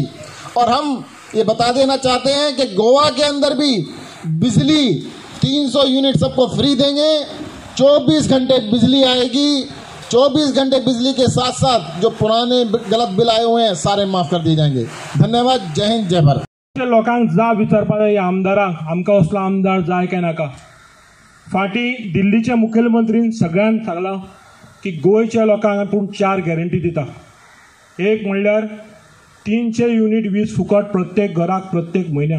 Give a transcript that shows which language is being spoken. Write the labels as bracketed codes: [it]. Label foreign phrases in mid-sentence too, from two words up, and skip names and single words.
[hi] और हम ये बता देना चाहते हैं कि गोवा के अंदर भी बिजली 300 यूनिट सबको फ्री देंगे। 24 घंटे बिजली आएगी। 24 घंटे बिजली के साथ साथ जो पुराने गलत बिल आए हुए हैं सारे माफ कर दिए जाएंगे। धन्यवाद। जय हिंद, जय भारत। [kok] लोकांक जा विचारपा जाय आमदारांक, आमकां असलो आमदार जाय काय नाका। फाटी दिल्लीच्या मुखेलमंत्रीन सगळ्यांक सांगला की गोंयच्या लोकांक आपूण 4 गॅरंटी दिता। एक म्हणल्यार 300 युनिट वीज फुकट प्रत्येक घराक प्रत्येक म्हयन्याक।